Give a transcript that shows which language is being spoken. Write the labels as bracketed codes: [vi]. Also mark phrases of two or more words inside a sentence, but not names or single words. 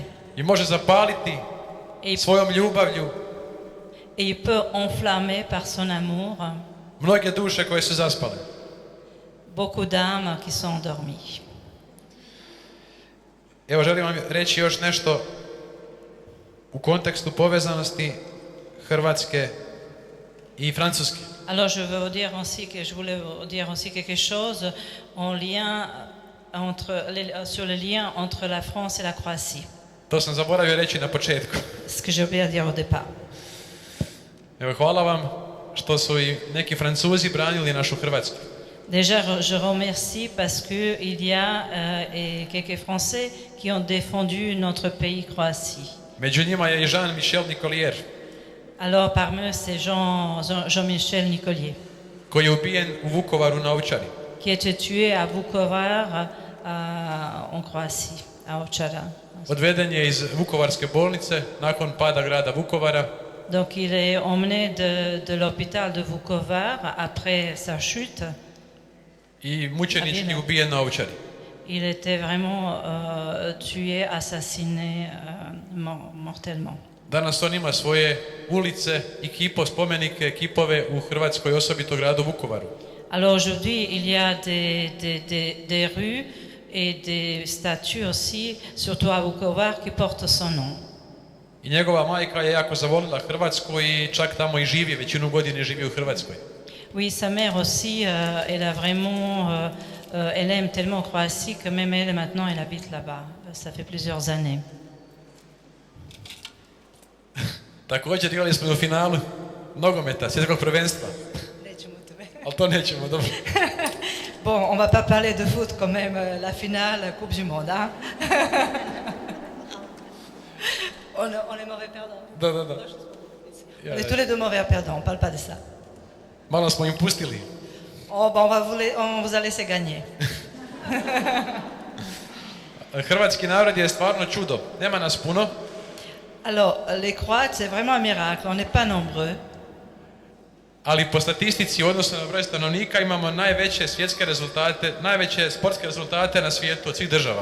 [hr] I može zapaliti svojom ljubavlju [fr] Et il peut enflammer par son amour [hr] mnoge duše koje su zaspale. [fr] beaucoup d'âmes qui sont endormies. [hr] Evo želim vam reći još nešto u kontekstu povezanosti Hrvatske i Francuske. [fr] Alors je veux vous dire aussi que je voulais vous dire aussi quelque chose en lien sur le lien entre la France et la Croatie. [hr] To sam zaboravio reći na početku. [fr] Ce que j'ai oublié de dire au départ. [hr] Evo, hvala vam što su i neki Francuzi branili našu Hrvatsku. [fr] Déjà, je remercie parce qu'il y a quelques Français qui ont défendu notre pays, Croatie. [hr] Među njima je i Jean-Michel Nicolier, [fr] Alors, parmi eux, c'est Jean-Michel Nicolier, [hr] koji je ubijen u Vukovaru na Ovčari. [fr] qui a été tué à Vukovar, en Croatie, à Ovčara. [hr] Odveden je iz Vukovarske bolnice nakon pada grada Vukovara [fr] Donc, il est emmené de l'hôpital de Vukovar après sa chute. [hr] i mučenički ubijen na Ovčari. [fr] Il était vraiment tué, assassiné mortellement. [hr] Danas on ima svoje ulice i spomenike, kipove u Hrvatskoj, osobito gradu Vukovaru. [fr] Alors aujourd'hui, il y a des rues et des statues aussi, surtout à Vukovar, qui portent son nom. [hr] I njegova majka je jako zavolila Hrvatsku i čak tamo i živi, većinu godine živi u Hrvatskoj. [fr] Oui, sa mère aussi, elle a vraiment, elle aime tellement Croatie que même elle maintenant, elle habite là-bas. Ça fait plusieurs années. [hr] Također igrali smo u finalu nogometa, svjetskog prvenstva. Ali to nećemo, dobro. [fr] Bon, on va pas parler de foot quand même, la finale, Coupe du Monde, hein? On est mauvais perdants. [hr] Da. [fr] On est tous les deux mauvais perdants, on parle pas de ça. [hr] Malo smo im pustili. [fr] Oh, bon, on vous a laissé gagner. [hr] Hrvatski narod je stvarno čudo. Nema nas puno, [fr] Alors, les Croates, c'est vraiment un miracle, on n'est pas nombreux. [hr] ali po statistici u odnosu na broj stanovnika imamo najveće svjetske rezultate, najveće sportske rezultate na svijetu od svih država.